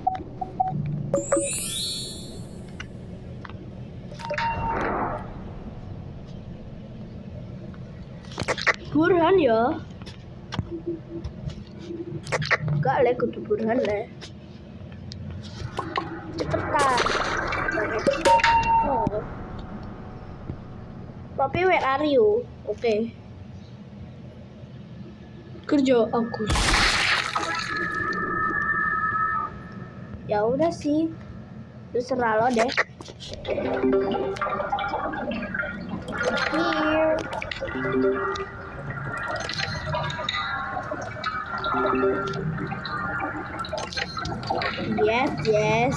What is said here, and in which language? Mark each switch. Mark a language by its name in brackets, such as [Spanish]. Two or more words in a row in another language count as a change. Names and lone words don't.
[Indonesian] Burhan ya. [Javanese] Gak le kudu Burhan le. [Indonesian] Cepetan. Oh. [English] Tapi where are you? [Indonesian] Oke. Kerja aku. Ya udah sih. Terserah lo deh. Here. [English] Yes.